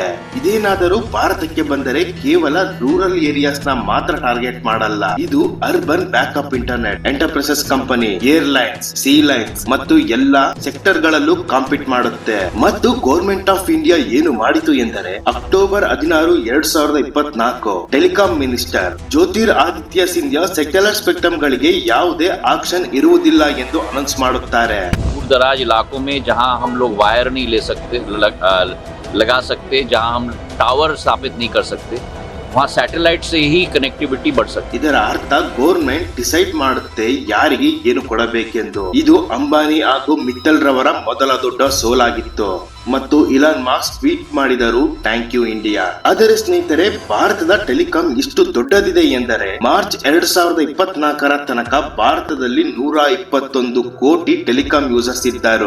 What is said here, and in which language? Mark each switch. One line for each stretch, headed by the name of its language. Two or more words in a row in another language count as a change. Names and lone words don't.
Kannada: ಇದೇನಾದರೂ ಭಾರತಕ್ಕೆ ಬಂದರೆ ಕೇವಲ
English: rural areas
Kannada: ನ ಮಾತ್ರ ಟಾರ್ಗೆಟ್ ಮಾಡಲ್ಲ, ಇದು
English: urban backup internet, enterprises company, airlines, sea lines
Kannada: ಮತ್ತು ಎಲ್ಲಾ ಸೆಕ್ಟರ್ ಗಳಲ್ಲೂ ಕಾಂಪೀಟ್ ಮಾಡುತ್ತೆ. ಮತ್ತು
English: government of India
Kannada: ಏನು ಮಾಡಿತು ಎಂದರೆ ಅಕ್ಟೋಬರ್ 16, 2024
English: telecom minister
Kannada: ಜ್ಯೋತಿರ್ ಆದಿತ್ಯ ಸಿಂಧ್ಯಾ
English: secular spectrum
Kannada: ಗಳಿಗೆ ಯಾವುದೇ ಆಕ್ಷನ್ ಇರುವುದಿಲ್ಲ ಎಂದು ಅನೌನ್ಸ್ ಮಾಡುತ್ತಾರೆ.
Hindi: दूर दराज इलाकों में जहां हम लोग वायर नहीं ले सकते लगा सकते, जहां हम टावर स्थापित नहीं कर सकते, वहाँ सैटेलाइट से ही कनेक्टिविटी बढ़ सकती है.
Kannada: ಇದರ ಅರ್ಥ
English: government decide
Kannada: ಮಾಡುತ್ತೆ ಯಾರಿಗೆ ಏನು ಕೊಡಬೇಕೆಂದು. ಇದು ಅಂಬಾನಿ ಹಾಗೂ ಮಿತ್ತಲ್ ರವರ ಮೊದಲ ದೊಡ್ಡ ಸೋಲಾಗಿತ್ತು ಮತ್ತು ಇಲಾನ್ ಮಾಸ್ಕ್ ಟ್ವೀಟ್ ಮಾಡಿದರು,
English: thank you India.
Kannada: ಆದರೆ ಸ್ನೇಹಿತರೆ, ಭಾರತದ ಟೆಲಿಕಾಂ ಎಷ್ಟು ದೊಡ್ಡದಿದೆ ಎಂದರೆ ಮಾರ್ಚ್ 2024 ತನಕ ಭಾರತದಲ್ಲಿ 121 ಕೋಟಿ
English: telecom users
Kannada: ಇದ್ದರು.